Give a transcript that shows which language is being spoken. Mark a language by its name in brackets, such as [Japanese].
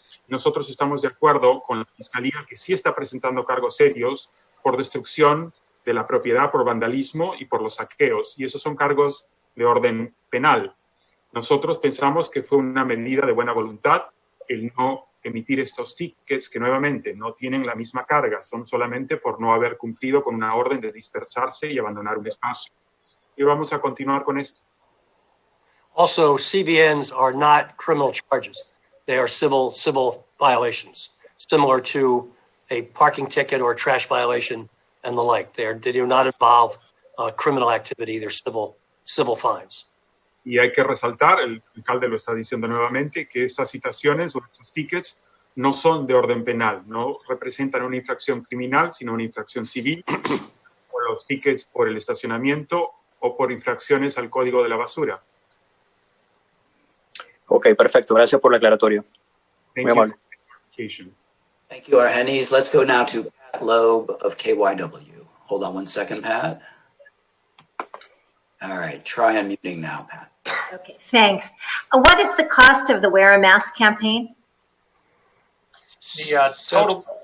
[Spanish] Nosotros estamos de acuerdo con la Fiscalía que sí está presentando cargos serios por destrucción de la propiedad, por vandalismo y por los saqueos, y esos son cargos de orden penal. Nosotros pensamos que fue una medida de buena voluntad el no emitir estos tickets que nuevamente no tienen la misma carga, son solamente por no haber cumplido con una orden de dispersarse y abandonar un espacio. Y vamos a continuar con esto. [English] Also, CVNs are not criminal charges. They are civil violations, similar to a parking ticket or a trash violation and the like. They do not involve criminal activity. They're civil fines. [Spanish] Y hay que resaltar, el alcalde lo está diciendo nuevamente, que estas citaciones o estos tickets no son de orden penal, no representan una infracción criminal, sino una infracción civil, por los tickets por el estacionamiento o por infracciones al código de la basura. Ok, perfecto. Gracias por el aclaratorio. [English] Thank you [Spanish] amable. [English] for the clarification. Thank you, Argenis. Let's go now to Pat Loeb of KYW. Hold on one second, Pat. All right, try unmuting now, Pat. Okay, thanks. What is the cost of the Wear a Mask campaign? The total